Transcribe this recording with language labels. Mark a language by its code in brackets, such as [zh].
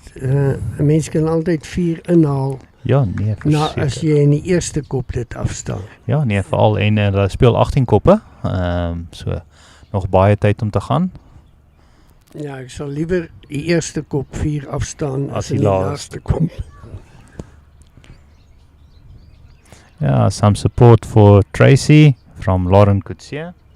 [af] Een mens kan altijd 4 inhaal. Ja, nee, As jy in die eerste kop dit afstaan. Ja, nee, veral en hulle speel 18 koppe. So nog baie tyd om te gaan. Ja, ek sal liewer die eerste kop 4 afstaan As as die in die laaste laaste kop. [en] Yeah, some support for Tracy from Lauren Coetzee.